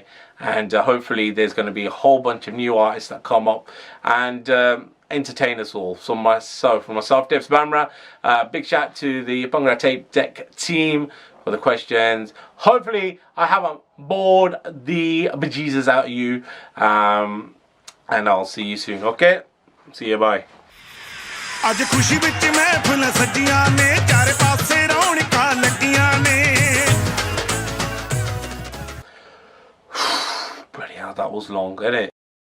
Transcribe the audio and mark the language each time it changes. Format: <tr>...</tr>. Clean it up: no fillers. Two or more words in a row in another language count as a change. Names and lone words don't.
<en>And hopefully there's going to be a whole bunch of new artists that come up and entertain us all. So for myself, Debs Bhamrah, big shout to the Bhangra Tape Deck team for the questions. Hopefully I haven't bored the bejesus out of you. And I'll see you soon, okay? See you, bye.</en> <pa>ਅੱਜ ਖੁਸ਼ੀ ਵਿੱਚ ਮਹਿਫ਼ਲ ਸਜੀਆਂ ਨੇ ਚਾਰੇ ਪਾਸੇ ਰੌਣਕਾਂ ਲੱਗੀਆਂ ਨੇ</pa> <en>Bloody hell, that was long, isn't it?</en>